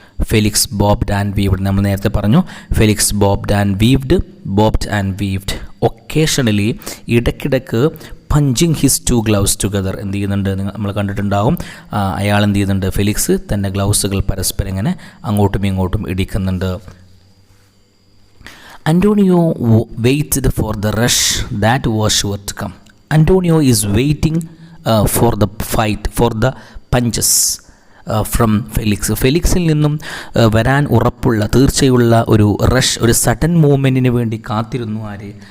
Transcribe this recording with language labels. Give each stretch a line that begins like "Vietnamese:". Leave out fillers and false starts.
English: Felix bobbed and weaved,
Malayalam: നമ്മൾ നേരത്തെ പറഞ്ഞു.
English: Felix bobbed and weaved occasionally,
Malayalam: ഇടയ്ക്കിടയ്ക്ക്
English: Punching his 2 gloves together.
Malayalam: എന്ത് ചെയ്യുന്നുണ്ട്? നമ്മൾ കണ്ടിട്ടുണ്ടാവും. അയാൾ എന്ത് ചെയ്യുന്നുണ്ട്? ഫെലിക്സ് തൻ്റെ ഗ്ലൗസുകൾ പരസ്പരം ഇങ്ങനെ അങ്ങോട്ടും ഇങ്ങോട്ടും ഇടിക്കുന്നുണ്ട്.
English: Antonio waited for the rush that was sure to come. Antonio is waiting for the fight, for the punches from Felix.
Malayalam: ഫെലിക്സിൽ നിന്നും വരാൻ ഉറപ്പുള്ള, തീർച്ചയുള്ള ഒരു റഷ്, ഒരു സഡൻ മൂവ്മെൻറ്റിന് വേണ്ടി കാത്തിരുന്നു ആര്?